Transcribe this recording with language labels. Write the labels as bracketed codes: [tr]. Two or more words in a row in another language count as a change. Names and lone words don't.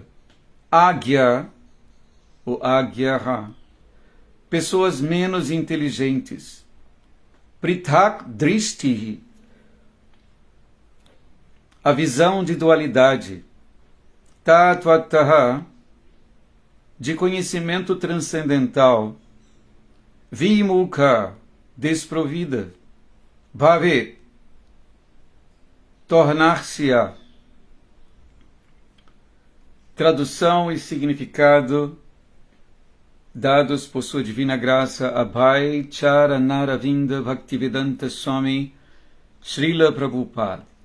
[pt] Agya, o Agyaha, pessoas menos inteligentes. [sa] पृथक् दृष्टि, [pt] a visão de dualidade. Tatvataha, de conhecimento transcendental, [sa] vimukha, desprovida, bhavet, [pt] tornar-se-á. Tradução e significado dados por sua divina graça Abhay Charanaravinda Bhaktivedanta Swami Srila Prabhupada.